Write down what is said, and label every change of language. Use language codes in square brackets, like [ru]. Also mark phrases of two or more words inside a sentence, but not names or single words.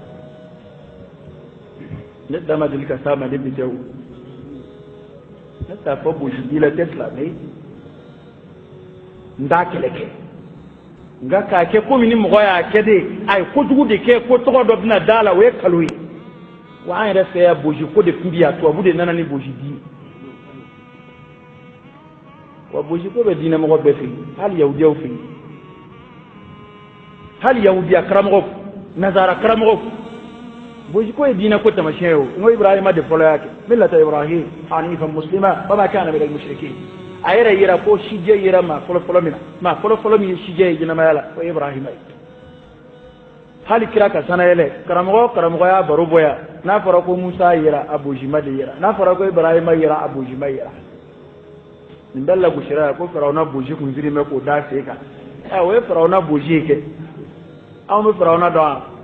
[bm] ne da ma deli ka s'a ma ne bi tɛ o ne t'a fɔ boji di la tɛ silamɛ n t'a kɛlɛ kɛ nka k'a kɛ komi ni mɔgɔ y'a kɛ de a ye kojugu de kɛ ko tɔgɔ dɔ bɛna d'a la o ye kalo ye wa an yɛrɛ fɛ yan boji ko de tun bɛ yan tubabu de nana ni boji di wa boji ko bɛ diinɛmɔgɔ bɛɛ fɛ yen hali yahudiyaw fɛ yen hali yahudiya karamɔgɔ nazara karamɔgɔ boji ko ye diinɛ ko tamasiyɛn ye o n ko ibrahima de fɔlɔ y'a kɛ [ar] ملة إبراهيم حنيفا مسلما وما كان من المشركين [bm] a yɛrɛ yira ko sijɛ yira maa fɔlɔ-fɔlɔ min na maa fɔlɔ-fɔlɔ min ye sijɛ ye ɲɛnamaya la o ye ibrahima ye hali kira ka sanayɛlɛ karamɔgɔ y'a baro bɔ yan n'a fɔra ko musa yira a bojima de yira n'a fɔra ko ibrahima yira a bojima yira nin bɛɛ lagosira yan ko firawuna boji kun zirin bɛ k'o da sen kan o ye firawuna boji ye kɛ anw bɛ firawuna dɔn